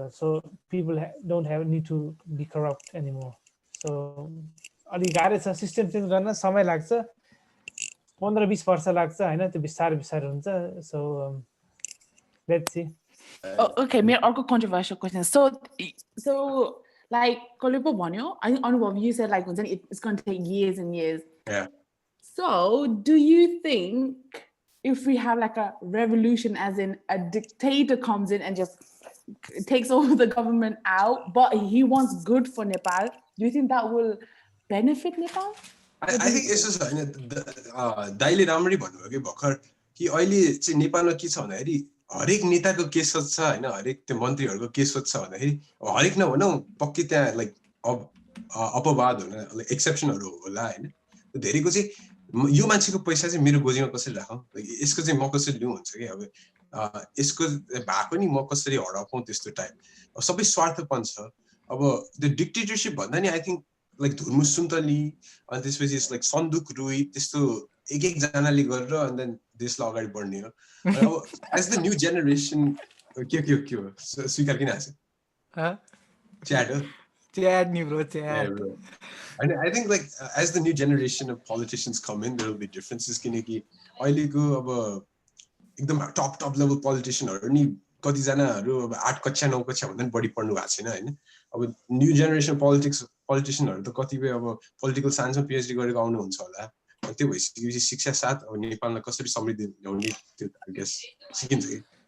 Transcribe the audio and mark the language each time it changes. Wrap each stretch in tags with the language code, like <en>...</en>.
<en>So people don't have need to be corrupt anymore.</en> <ne>So अलिक गाह्रो छ system change गर्न, समय लाग्छ, 15-20 वर्ष लाग्छ होइन. त्यो बिस्तारै हुन्छ.</ne> <en>So let's see.</en> <ne>Okay, मेरो अर्को कन्ट्रोभर्सियल क्वेसन.</ne> <en>So like</en> <ne>कसले पो भन्यो,</ne> <en>I think Anubhav you said like it's going to take years and years. Yeah. So do you think if we have like a revolution as in a dictator comes in and just takes over the government out, but he wants good for Nepal, do you think that will benefit Nepal? I think it's just</en> <ne>दाइले राम्ररी भन्नुभयो कि भर्खर कि अहिले चाहिँ नेपालमा के छ भन्दाखेरि हरेक नेताको के सोच छ होइन, हरेक त्यो मन्त्रीहरूको के सोच छ भन्दाखेरि हरेक नभनौँ पक्कै त्यहाँ लाइक अपवाद हुन एक्सेप्सनहरू होला होइन. धेरैको चाहिँ यो मान्छेको पैसा चाहिँ मेरो गोजीमा कसरी राखौँ, यसको चाहिँ म कसरी लिउँ हुन्छ कि अब यसको भएको नि म कसरी हराउँ त्यस्तो टाइप. अब सबै स्वार्थपन छ. अब त्यो डिक्टेटरसिप भन्दा नि</ne> <en>I think</en> <ne>like Dhurmu Suntali अनि त्यसपछि लाइक सन्दुक रुई त्यस्तो एकजनाले गरेर अनि देन देशलाई अगाडि बढ्ने हो. अब एज द न्यू जेनेरेसन के हो स्वीकार किन हाँस्यो च्याट हो च्याट नि bro chat.</ne> <en>And I think like as the new generation of politicians come in, there will be differences.</en> <ne>किनकि अहिलेको अब एकदम टप लेभल पोलिटिसियनहरू नि कतिजनाहरू अब 8 कक्षा 9 कक्षा भन्दा पनि बढी पढ्नु भएको छैन होइन. अब न्यू जेनेरेसन पोलिटिसियनहरू त कतिपय अब पोलिटिकल साइन्समा पिएचडी गरेको आउनुहुन्छ होला. त्यो भइसकेपछि शिक्षा साथ अब नेपाललाई कसरी समृद्धि ल्याउने त्यो आई गेस सिकिन्छ कि</ne>